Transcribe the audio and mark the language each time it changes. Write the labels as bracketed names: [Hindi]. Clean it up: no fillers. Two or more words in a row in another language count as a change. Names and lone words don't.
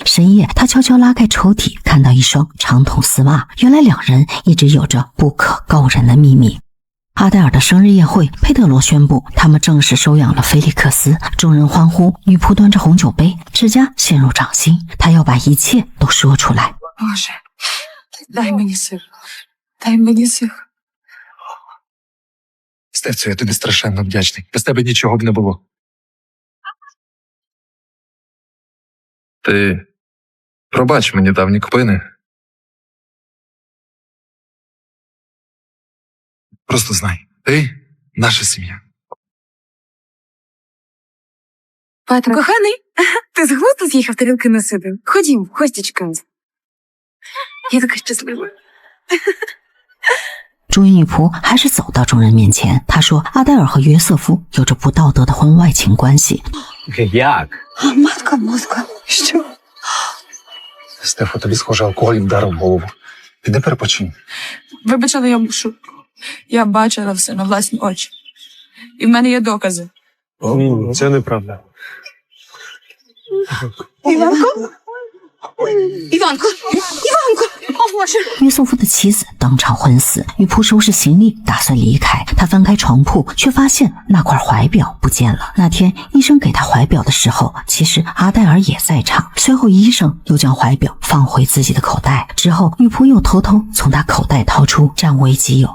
[Chinese] 深夜，他悄悄拉开抽屉，看到一双长筒丝袜。原来两人一直有着不可告人的秘密。阿黛尔的生日宴会，佩德罗宣布他们正式收养了菲利克斯，众人欢呼。女仆端着红酒杯，指甲陷入掌心，她要把一切都说出来。 [Ukrainian] Боже, дай мені сил. Дай мені сил. Стефцю, я тобі страшенно вдячний. Без тебе нічого б не було. Ти пробач мені давні кпини. Просто знай, ти – наша сім'я. Петро. Коханий, ти з глузду з'їхав, тарілки насипив? Ходім, Костічка. Я така щаслива. [Chinese] 终于，女仆还是走到众人面前。她说：“阿黛尔和约瑟夫有着不道德的婚外情关系。” [Ukrainian] Як? Матка мозка. Що? Стефо, тобі, схоже, алкоголь вдарив в голову. Піди перепочинь. Вибач, але я мушу. Я бачила все на власні очі. І в мене є докази. Ні, це неправда. Іванко? Іванко! Іванко! О, Боже! [Chinese] 约瑟夫的妻子当场昏死，女仆收拾行李打算离开。她翻开床铺，却发现那块怀表不见了。那天医生给她怀表的时候，其实阿黛尔也在场。随后医生又将怀表放回自己的口袋，之后女仆又偷偷从她口袋掏出，占为己有。